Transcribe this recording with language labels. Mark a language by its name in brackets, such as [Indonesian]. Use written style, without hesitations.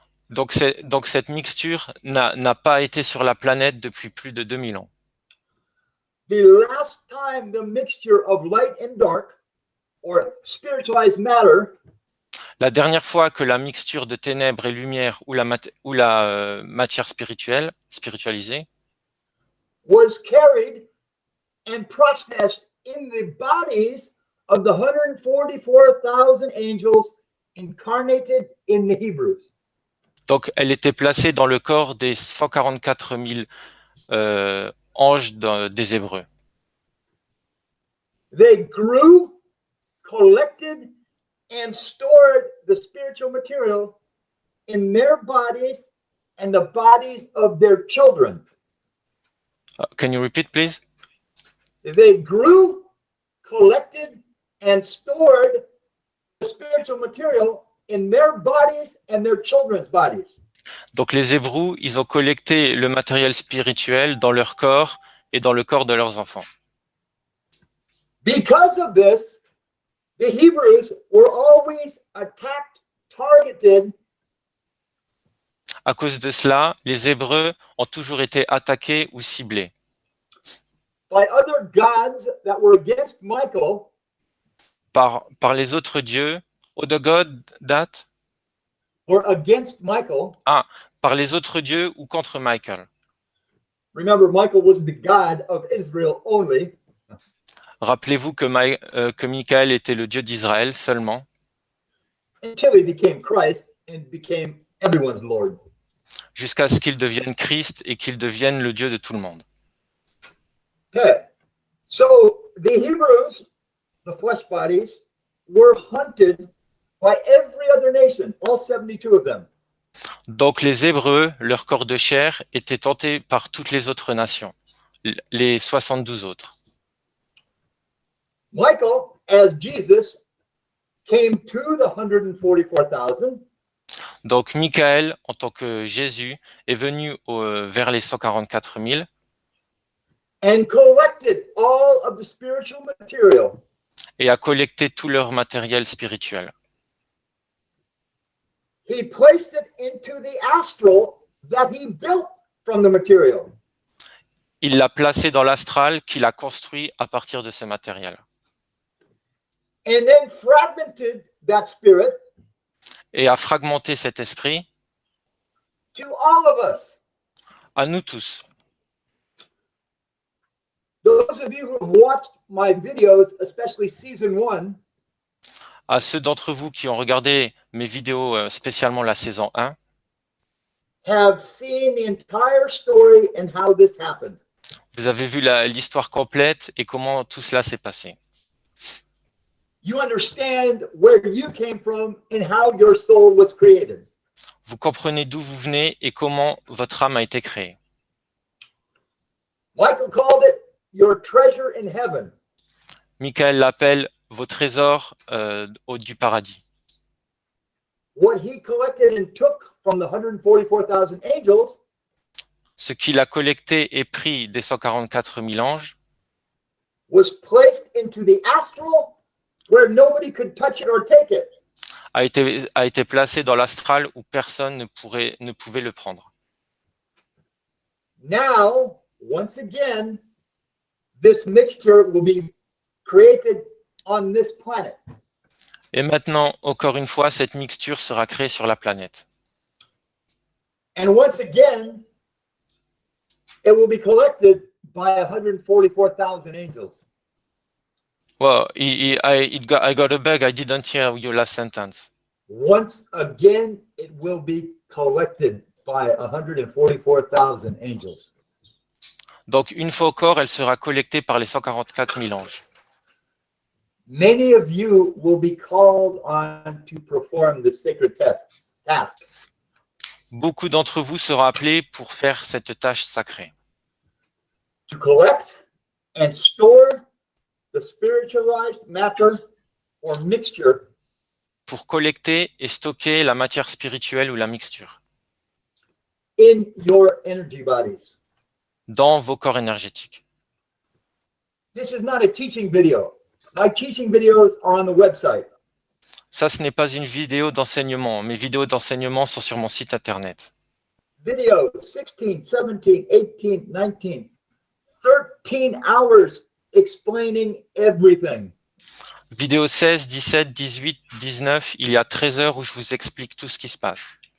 [French] Donc cette mixture n'a pas été sur la planète depuis plus de 2000 ans. [English] The last time the mixture of light and dark, or spiritualized matter, [French] La dernière fois que la mixture de ténèbres et lumière ou la matière spiritualisée, [English] was carried and processed in the bodies of the 144,000 angels incarnated in the Hebrews. [French] donc elle était placée dans le corps des 144 000 anges des Hébreux. [English] They grew, collected, and stored the spiritual material in their bodies and the bodies of their children. Can you repeat, please? They grew, collected, and stored the spiritual material in their bodies and their children's bodies. [French] Donc les Hébreux, ils ont collecté le matériel spirituel dans leur corps et dans le corps de leurs enfants. [English] Because of this, the Hebrews were always attacked, targeted [French] À cause de cela, les Hébreux ont toujours été attaqués ou ciblés [English] by other gods that were against Michael, [French] par les autres dieux, [English] other god that, or against Michael. [French] par les autres dieux ou contre Michael. [English] Remember, Michael was the god of Israel only. [French] Rappelez-vous que Michael était le dieu d'Israël seulement, [English] Until he became Christ and became everyone's Lord. [French] jusqu'à ce qu'il devienne Christ et qu'il devienne le Dieu de tout le monde. [English] Okay, so the Hebrews, the flesh bodies, were hunted by every other nation, all 72 of them. [French] Donc les Hébreux, leur corps de chair, étaient tentés par toutes les autres nations, les 72 autres. [English] Michael, as Jesus, came to the 144,000. [French] Donc Michael, en tant que Jésus, est venu vers les 144 000 [English] and collected all of the spiritual material. [French] Et a collecté tout leur matériel spirituel. [English] He placed it into the astral that he built from the material. [French] Il l'a placé dans l'astral qu'il a construit à partir de ce matériel. [English] And then fragmented that spirit [French] Et a fragmenté cet esprit [English] to all of us. [French] à nous tous. [English] Those of you who have watched my videos, especially season 1, [French] À ceux d'entre vous qui ont regardé mes vidéos, spécialement la saison 1, [English] have seen the entire story and how this happened. [French] vous avez vu l'histoire complète et comment tout cela s'est passé. [English] You understand where you came from and how your soul was created. [French] Vous comprenez d'où vous venez et comment votre âme a été créée. [English] Michael called it your treasure in heaven. [French] Michael l'appelle vos trésors du paradis. [English] What he collected and took from the 144,000 angels [French] Ce qu'il a collecté et pris des 144 000 anges [English] was placed into the astral where nobody could touch it or take it. [French] a été placé dans l'astral où personne ne pouvait le prendre. [English] Now, once again, this mixture will be created on this planet. [French] Et maintenant, encore une fois, cette mixture sera créée sur la planète. [English] And once again, it will be collected by 144,000 angels. Well, I got a bug. I didn't hear your last sentence. Once again, it will be collected by 144,000 angels. [French] Donc, une fois encore, elle sera collectée par les 144 000 anges. [English] Many of you will be called on to perform the sacred task. [French] Beaucoup d'entre vous seront appelés pour faire cette tâche sacrée. [English] To collect and store the spiritualized matter or mixture [French] Pour collecter et stocker la matière spirituelle ou la mixture [English] in your energy bodies. [French] dans vos corps énergétiques. [English] This is not a teaching video. My teaching videos are on the website. [French] Ça, ce n'est pas une vidéo d'enseignement. Mes vidéos d'enseignement sont sur mon site internet. [English] Videos 16, 17, 18, 19, 13 hours explaining everything. [French] Vidéo 16, 17, 18, 19, il y a 13 heures où je vous explique tout ce qui se passe.